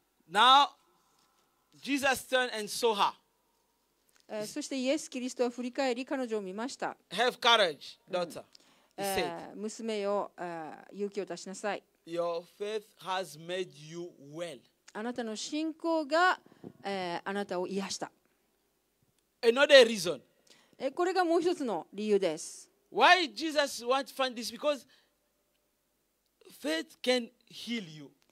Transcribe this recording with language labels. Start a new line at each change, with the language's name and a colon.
English: Now, Jesus turned and saw her.
Japanese: そしてイエス・キリストは振り返り彼女を見ました。
English: Have courage, daughter. He said,
Japanese: 娘よ、勇気を出しなさい。
English: Your faith has made you well.
Japanese: あなたの信仰が、あなたを癒した。
English: Another reason.
Japanese: これがもう一つの理由です。
English: Why Jesus wants to find this? Because faith can heal you.